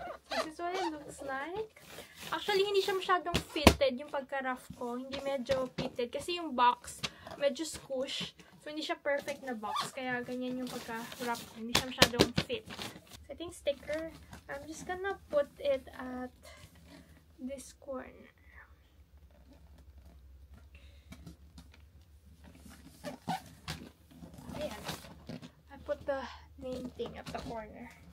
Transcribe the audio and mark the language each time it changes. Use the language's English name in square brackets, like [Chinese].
[English] This is what it looks like. [Filipino] Actually, hindi siya masyadong fitted yung pagka-rough ko. Hindi medyo fitted. Kasi yung box, medyo squish. So, hindi siya perfect na box. Kaya, ganyan yung pagka-rough ko. Hindi siya masyadong fit. [English] So, I think sticker, I'm just gonna put it at this corner. Ayan. I put the name thing at the corner.